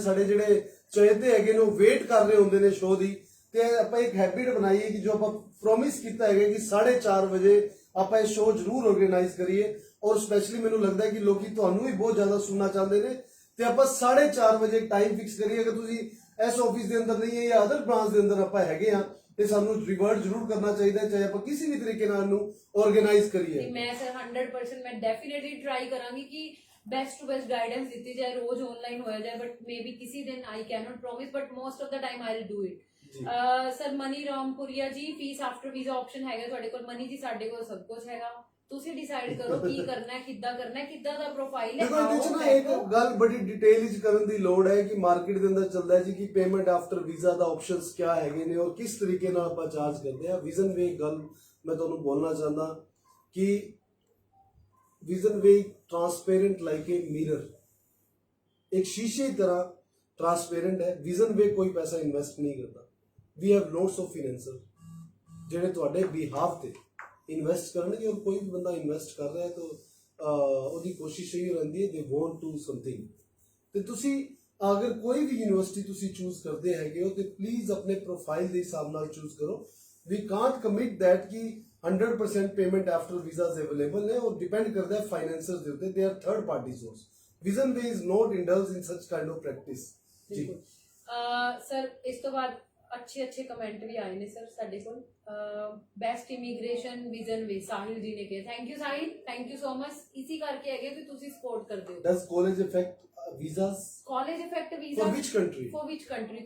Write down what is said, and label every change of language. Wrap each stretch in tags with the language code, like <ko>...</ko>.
<pa>ਸਾਡੇ ਜਿਹੜੇ ਚਾਹਤੇ ਹੈਗੇ ਨੇ ਉਹ ਵੇਟ ਕਰ ਰਹੇ ਹੁੰਦੇ ਨੇ ਸ਼ੋ ਦੀ, ਤੇ ਆਪਾਂ ਇੱਕ ਹੈਬਿਟ ਬਣਾਈਏ ਕਿ ਜੋ ਆਪਾਂ ਪ੍ਰੋਮਿਸ ਕੀਤਾ ਹੈਗਾ ਕਿ 4:30 ਵਜੇ ਆਪਾਂ ਇਹ ਸ਼ੋ ਜ਼ਰੂਰ ਆਰਗੇਨਾਈਜ਼ ਕਰੀਏ। ਔਰ ਸਪੈਸ਼ਲੀ ਮੈਨੂੰ ਲੱਗਦਾ ਹੈ ਕਿ ਲੋਕੀ ਤੁਹਾਨੂੰ ਵੀ ਬਹੁਤ ਜ਼ਿਆਦਾ ਸੁਣਨਾ ਚਾਹੁੰਦੇ ਨੇ, ਤੇ ਆਪਾਂ 4:30 ਵਜੇ ਟਾਈਮ ਫਿਕਸ ਕਰੀਏ। ਅਗਰ ਤੁਸੀਂ ਇਸ ਆਫਿਸ ਦੇ ਅੰਦਰ ਨਹੀਂ ਹੈ ਜਾਂ ਅਦਰ ਬ੍ਰਾਂਚ ਦੇ ਅੰਦਰ ਆਪਾਂ ਹੈਗੇ ਆ ਤੇ ਸਾਨੂੰ ਰਿਵਰਟ ਜ਼ਰੂਰ ਕਰਨਾ ਚਾਹੀਦਾ ਹੈ, ਚਾਹੇ ਆਪਾਂ ਕਿਸੇ ਵੀ ਤਰੀਕੇ ਨਾਲ ਨੂੰ ਆਰਗੇਨਾਈਜ਼ ਕਰੀਏ। ਮੈਂ ਸਰ 100% ਮੈਂ ਡੈਫੀਨਿਟਲੀ ਟਰਾਈ ਕਰਾਂਗੀ ਕਿ</pa> <hi>बेस्ट टू बेस्ट गाइडेंस दी जाए, रोज ऑनलाइन हो जाए, बट मे बी किसी दिन</hi> <en>I can not promise, but most of the time I will do it.</en> <hi>Sir money Rampuria ji, fees after visa option हैगा</hi> <pa>ਤੁਹਾਡੇ ਕੋਲ? ਮਨੀ ਜੀ ਸਾਡੇ ਕੋਲ ਸਭ ਕੁਝ ਹੈਗਾ, ਤੁਸੀਂ ਡਿਸਾਈਡ ਕਰੋ ਕੀ ਕਰਨਾ ਹੈ, ਕਿੱਦਾਂ ਕਰਨਾ ਹੈ, ਕਿੱਦਾਂ ਦਾ ਪ੍ਰੋਫਾਈਲ ਹੈ। ਦੇਖੋ ਇਹਦੇ ਚ ਨਾ ਇੱਕ ਗੱਲ ਬੜੀ ਡਿਟੇਲ ਵਿੱਚ ਕਰਨ ਦੀ ਲੋੜ ਹੈ ਕਿ ਮਾਰਕੀਟ ਦੇ ਅੰਦਰ ਚੱਲਦਾ ਹੈ ਜੀ ਕਿ ਪੇਮੈਂਟ ਆਫਟਰ ਵੀਜ਼ਾ ਦਾ ਆਪਸ਼ਨਸ ਕੀ ਹੈਗੇ ਨੇ ਔਰ ਕਿਸ ਤਰੀਕੇ ਨਾਲ ਆਪਾਂ ਚਾਰਜ ਕਰਦੇ ਆ। ਵਿਜ਼ਨ ਵੇ ਗੱਲ ਮੈਂ ਤੁਹਾਨੂੰ ਬੋਲਣਾ ਚਾਹੁੰਦਾ ਕਿ</pa> <hi>vision way transparent like a mirror, एक शीशे की तरह ट्रांसपेरेंट है। विजन वे कोई पैसा इन्वेस्ट नहीं करता।</hi> <en>we have lots of financer</en> <pa>ਜਿਹੜੇ ਤੁਹਾਡੇ ਬਿਹਾਫ ਤੇ ਇਨਵੈਸਟ ਕਰਨਗੇ, ਔਰ ਕੋਈ ਵੀ ਬੰਦਾ ਇਨਵੈਸਟ ਕਰ ਰਿਹਾ ਹੈ ਤਾਂ ਉਹਦੀ ਕੋਸ਼ਿਸ਼ ਇਹ ਰਹਿੰਦੀ ਹੈ</pa> <en>They want to something.</en> <pa>ਤੇ ਤੁਸੀਂ ਅਗਰ ਕੋਈ ਵੀ ਯੂਨੀਵਰਸਿਟੀ ਤੁਸੀਂ ਚੂਜ਼ ਕਰਦੇ ਹੈਗੇ ਹੋ ਤੇ ਪਲੀਜ਼ ਆਪਣੇ ਪ੍ਰੋਫਾਈਲ ਦੇ ਹਿਸਾਬ ਨਾਲ ਚੂਜ਼ ਕਰੋ।</pa> <en>we can't commit that</en> <hi>ਕਿ 100% पेमेंट आफ्टर वीजास अवेलेबल है और डिपेंड करता है फाइनेंसर्स ਦੇ ਉੱਤੇ।</hi> <en>they are third party source. Vision Way is not indulged in such kind of practice ਜੀ।</en> <pa>ਸਰ ਇਸ ਤੋਂ ਬਾਅਦ ਅੱਛੇ ਕਮੈਂਟ ਵੀ ਆਏ ਨੇ ਸਰ ਸਾਡੇ ਕੋਲ। ਬੈਸਟ ਇਮੀਗ੍ਰੇਸ਼ਨ ਵਿਜ਼ਨ ਵੇ ਸਾਹਿਲ ਜੀ ਨੇ ਕਿਹਾ, thank you Sahil, thank you so much. ਇਸੇ ਕਰਕੇ ਹੈਗੇ ਕਿ ਤੁਸੀਂ ਸਪੋਰਟ ਕਰਦੇ ਹੋ।</pa> <en>Does college affect visas? College affect visa For which country? For which country?</en>